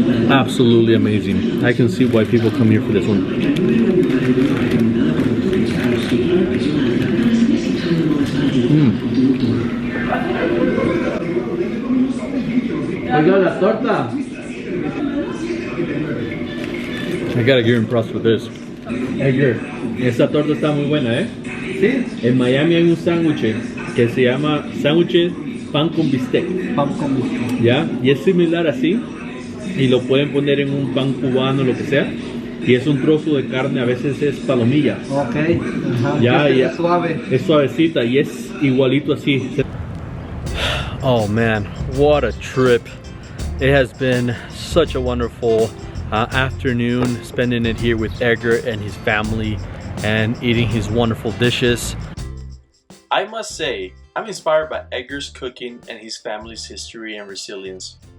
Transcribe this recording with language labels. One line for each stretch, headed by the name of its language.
English: Absolutely amazing. I can see why people come here for this one.
Spanish: Oiga, la torta.
English: I gotta give him props for this.
Spanish: Edgar, esta torta está muy buena, ¿eh? Sí. En Miami hay un sándwich que se llama sándwich pan con bistec. Pan con bistec. ¿Ya? Y es similar así. Y lo pueden poner en un pan cubano, lo que sea. Y es un trozo de carne, a veces es palomilla. Ok. Ajá. Ya, ya. Es suave. Es suavecita y es igualito así.
English: Oh man, what a trip. It has been such a wonderful afternoon spending it here with Edgar and his family and eating his wonderful dishes. I must say, I'm inspired by Edgar's cooking and his family's history and resilience.